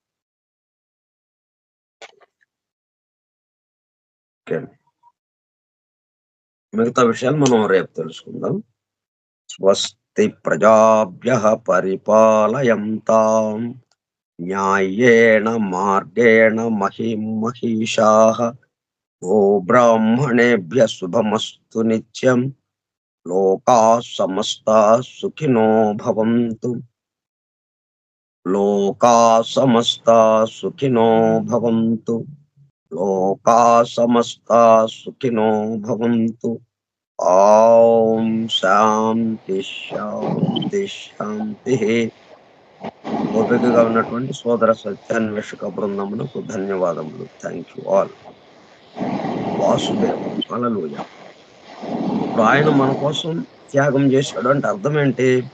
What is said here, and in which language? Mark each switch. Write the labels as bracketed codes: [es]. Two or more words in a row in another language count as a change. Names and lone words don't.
[te] మిగతా విషయాలు మనం రేపు తెలుసుకుందాం. [sa] స్వస్తి ప్రజాభ్యః పరిపాలయంతాం న్యాయేణ మార్గేణ మహిం మహిషాః గో బ్రాహ్మణేభ్యః శుభమస్తు నిత్యం లోకాః సమస్తాః సుఖినో భవంతు. లోకాః సమస్తాః సుఖినో భవంతు. లోకాః సమస్తాః సుఖినో భవంతు. ఓం శాంతి శాంతి శాంతి. [te] ఓపికగా ఉన్నటువంటి సోదర సత్యాన్వేషక బృందమునకు ధన్యవాదములు. [en] thank you all. వాసుదేవ. హల్లెలూయా. [te] ఇప్పుడు ఆయన మన కోసం త్యాగం చేశాడు అంటే అర్థం ఏంటి?